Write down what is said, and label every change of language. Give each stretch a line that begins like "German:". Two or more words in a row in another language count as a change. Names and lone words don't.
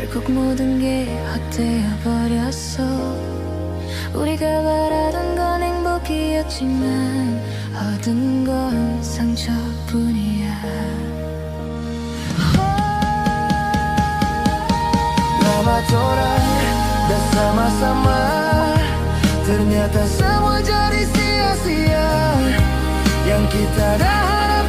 Korean: 모든 게 헛되어 버렸어. 우리가 바라던 건 행복이었지만 얻은 건 상처뿐이야.
Indonesian: Selamat sore bersama-sama. Ternyata semua jadi sia-sia yang kita dah